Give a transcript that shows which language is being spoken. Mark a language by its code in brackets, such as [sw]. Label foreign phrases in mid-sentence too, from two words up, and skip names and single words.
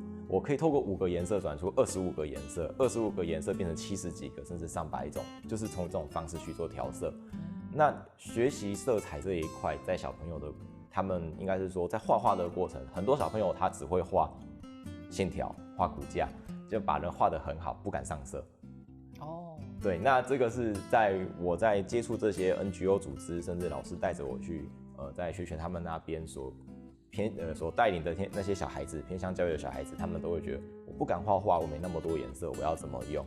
[zh] 我可以透過5個顏色轉出25個顏色，25個顏色變成70幾個，甚至上百種，就是從這種方式去做調色。那學習色彩這一塊，在小朋友的他們應該是說，在畫畫的過程，很多小朋友他只會畫線條、畫骨架，就把人畫得很好，不敢上色。对，那这个是我在接触这些 NGO 组织，甚至老师带着我去在学他们那边所带领的那些小孩子，偏向教育的小孩子，他们都会觉得我不敢画画，我没那么多颜色，我要怎么用？